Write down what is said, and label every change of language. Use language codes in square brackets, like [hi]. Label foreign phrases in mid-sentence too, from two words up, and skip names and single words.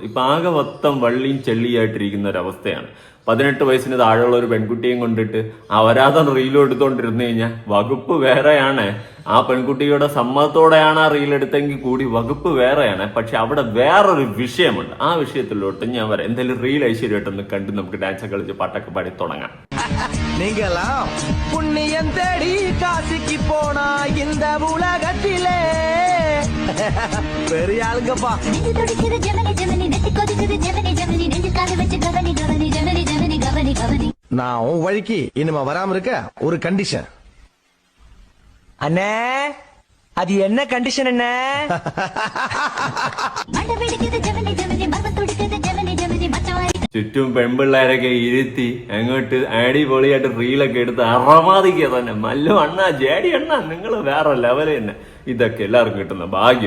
[ml] ഇപ്പൊ ആകെ മൊത്തം വള്ളിയും ചെള്ളിയായിട്ടിരിക്കുന്ന ഒരു അവസ്ഥയാണ്. 18 വയസ്സിന് താഴെയുള്ള ഒരു പെൺകുട്ടിയും കൊണ്ടിട്ട് അവരാധം റീലും എടുത്തോണ്ടിരുന്നു കഴിഞ്ഞാൽ വകുപ്പ് വേറെയാണ്. ആ പെൺകുട്ടിയുടെ സമ്മതത്തോടെയാണ് ആ റീൽ എടുത്തെങ്കിൽ കൂടി വകുപ്പ് വേറെയാണ്. പക്ഷെ അവിടെ വേറൊരു വിഷയമുണ്ട്. ആ വിഷയത്തിലോട്ട് ഞാൻ വരാം. എന്തായാലും റീൽ ഐശ്വര്യമായിട്ടൊന്ന് കണ്ട് നമുക്ക് ഡാൻസ് കളിച്ച് പാട്ടൊക്കെ പാടി തുടങ്ങാം. [ta] நீங்களாம் புண்ணியம் தேடி காசிக்கு போனா இந்த உலகத்திலே பெரிய ஆளுங்கப்பா. நான் உன் வழிக்கு இனிமே வராம இருக்க ஒரு கண்டிஷன். அண்ணே, அது என்ன கண்டிஷன் அண்ணே? [ml] ചുറ്റും പെൺപിള്ളേരൊക്കെ ഇരുത്തി അങ്ങോട്ട് അടിപൊളിയായിട്ട് റീലൊക്കെ എടുത്ത് അറമാദിക്കുക തന്നെ. മല്ലു അണ്ണ, ജേടി അണ്ണ, നിങ്ങൾ വേറെ ലെവല് തന്നെ. ഇതൊക്കെ എല്ലാവർക്കും കിട്ടുന്ന ഭാഗ്യം.